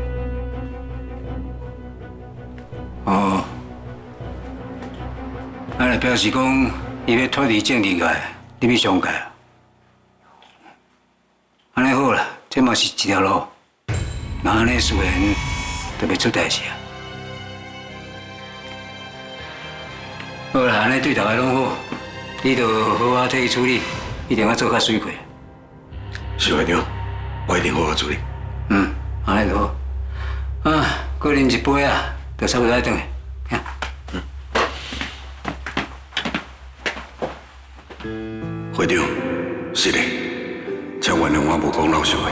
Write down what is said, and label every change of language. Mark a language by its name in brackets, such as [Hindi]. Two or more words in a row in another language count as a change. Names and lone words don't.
[Min Nan Chinese] 哦，安尼表示讲，伊要脱离政治界，入去商界啊？安尼好啦，这嘛是一条路。那安尼自然就袂出代志啊。好啦，安尼对大家拢好。你著好好替伊处理，一定要做较水快。是会长，我一定好好处理。安尼就好。啊，过啉一杯啊，就差不多爱转去。会长，是的，请原谅我无讲老实话。